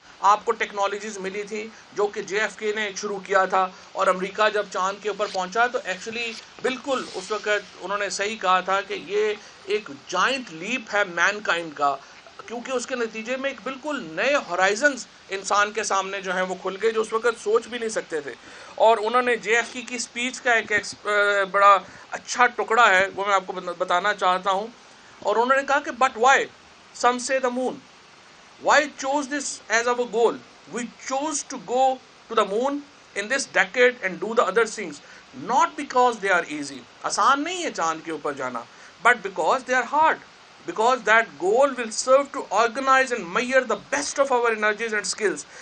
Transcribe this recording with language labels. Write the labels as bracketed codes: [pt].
[ur] آپ کو ٹیکنالوجیز ملی تھی جو کہ جے ایف کے نے شروع کیا تھا۔ اور امریکہ جب چاند کے اوپر پہنچا تو ایکچولی بالکل اس وقت انہوں نے صحیح کہا تھا کہ یہ ایک جائنٹ لیپ ہے مین کائنڈ کا، کیونکہ اس کے نتیجے میں ایک بالکل نئے ہورائزنز انسان کے سامنے جو ہیں وہ کھل گئے جو اس وقت سوچ بھی نہیں سکتے تھے۔ اور انہوں نے جے ایف کی سپیچ کا ایک بڑا اچھا ٹکڑا ہے، وہ میں آپ کو بتانا چاہتا ہوں۔ اور انہوں نے کہا کہ بٹ وائی سم سے دا مون، why chose this as our goal? [en] We chose to go to the moon in this decade and do the other things, not because they are easy. [ur] آسان نہیں ہے چاند کے اوپر جانا، but because they are hard. [en] Because that goal will serve to organize and measure the best of our energies and skills.